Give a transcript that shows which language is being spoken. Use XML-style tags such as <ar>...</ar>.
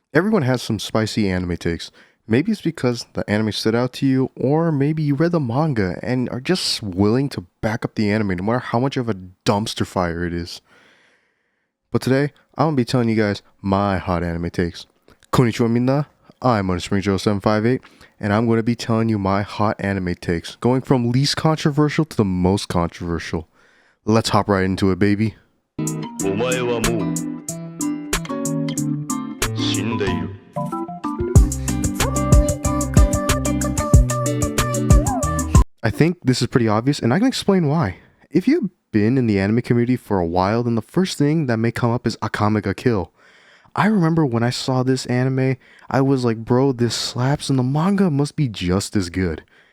<en>Everyone has some spicy anime takes. Maybe it's because the anime stood out to you, or maybe you read the manga and are just willing to back up the anime no matter how much of a dumpster fire it is. But today, I'm gonna be telling you guys my hot anime takes.</en> <ja>Konnichiwa minna,</ja> <en>I'm Spring0758, and I'm gonna be telling you my hot anime takes, going from least controversial to the most controversial. Let's hop right into it, baby.</en> <ja>お前はもう死んでいる.</ja> <en>I think this is pretty obvious, and I can explain why. If you've been in the anime community for a while, then the first thing that may come up is Akame ga Kill. I remember when I saw this anime, I was like, bro, this slaps, and the manga must be just as good.</en>